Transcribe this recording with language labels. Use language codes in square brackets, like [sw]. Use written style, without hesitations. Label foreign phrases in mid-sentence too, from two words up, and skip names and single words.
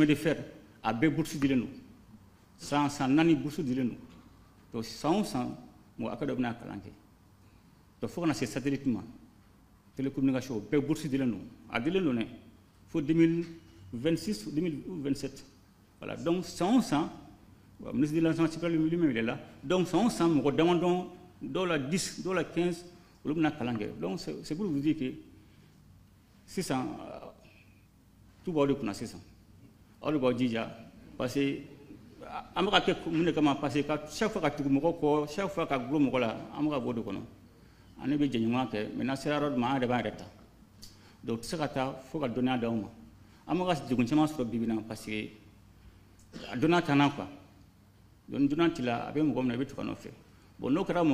[fr] de fer [bm] a bɛɛ bourse dilen don san 4 bourse dilen don donc san o san mɔgɔ hakɛ dɔ bɛna kalan kɛ donc fo kana se satellite ma télécommunication o bɛɛ bourse dilen don a dilen don dɛ fo 2026 ou 2027 voilà donc san o san [fr] ministre de l'enseignement supérieur lui-même il est là [bm] donc san o san mɔgɔ damadɔ dɔw la 10 dɔw la 15 olu bɛna kalan kɛ donc [fr] c'est pour vous dire que [bm] sisan tu b'aw de kunna sisan aw de b'aw jija parce que an bɛ ka kɛ mun de kama parce que [fr] chaque fois [bm] ka tugu mɔgɔ kɔ [fr] chaque fois [bm] ka gulo mɔgɔ la an bɛ ka bɔ o de kɔnɔ an bɛ jɛɲɔgɔnya kɛ mais n'a sera yɔrɔ dɔ ma an yɛrɛ b'an yɛrɛ ta donc u tɛ se ka taa fo ka dɔnniya d'aw ma an bɛ ka degun caman sɔrɔ bi bi in na parce que a dɔnniya t'an na quoi donc ni dɔnniya t'i la a bɛ mɔgɔ min na i bɛ tugu a nɔfɛ bon n'o kɛra